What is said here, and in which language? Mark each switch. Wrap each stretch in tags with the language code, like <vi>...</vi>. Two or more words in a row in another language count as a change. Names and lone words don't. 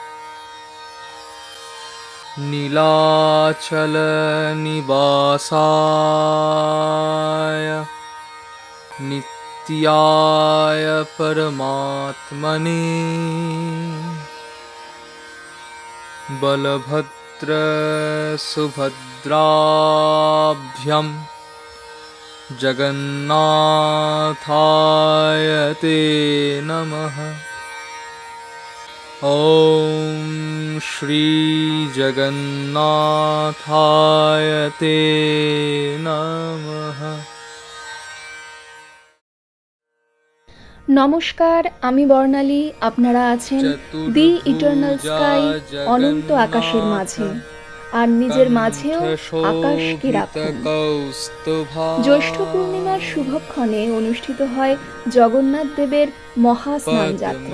<sa>नीलाचलनिवासाय नित्याय परमात्मने बलभद्रसुभद्राभ्यां जगन्नाथाय ते नमः। ॐ श्री जगन्नाथाय ते नमः।</sa> <bn>নমস্কার, আমি বর্ণালী। আপনারা আছেন দি ইটার্নাল স্কাই, অনন্ত আকাশের মাঝে, আর নিজের মাঝেও আকাশকে রাখুন। জ্যৈষ্ঠ পূর্ণিমার শুভক্ষণে অনুষ্ঠিত হয় জগন্নাথ দেবের মহা স্নান যাত্রা।</bn>